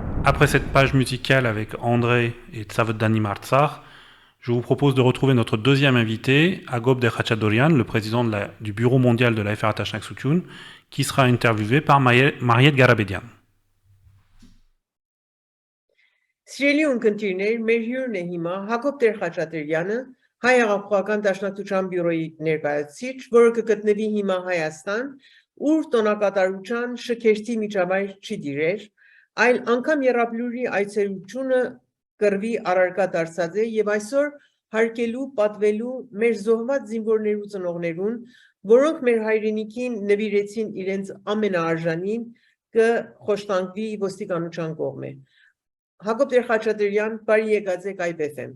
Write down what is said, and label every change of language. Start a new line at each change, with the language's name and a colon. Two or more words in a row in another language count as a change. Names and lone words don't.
French: Après cette page musicale avec André et Tsavodani Martsar, je vous propose de retrouver notre deuxième invité, Agop de Khachaturian, le président du Bureau mondial de la FRA Tashnak Soutoun, qui sera interviewé par Mariette Garabedian.
Armenian: Սիրելի ունկնդիրներ, մեր հյուրն է հիմա Հակոբ Տեր Խաչատրյանը, Հայ Հեղափոխական Դաշնակցության բյուրոյի ներկայացուցիչ, որը կգտնվի հիմա Հայաստան, ուր տոնակատարության շքերթի միջավայր չի դիրեր, այլ անգամ Եռաբլուրի այցելությունը կռվի առարկա դարձած է եւ այսօր հարկելու պատվելու մեր զոհված զինվորներու ծնողներուն, որոնք մեր հայրենիքին նվիրեցին իրենց ամենաարժանին, կխոշտանգվի ոստիկանության կողմէ։ Հակոբ Տեր Խաչատրյան, բարի եկած եք IPFM։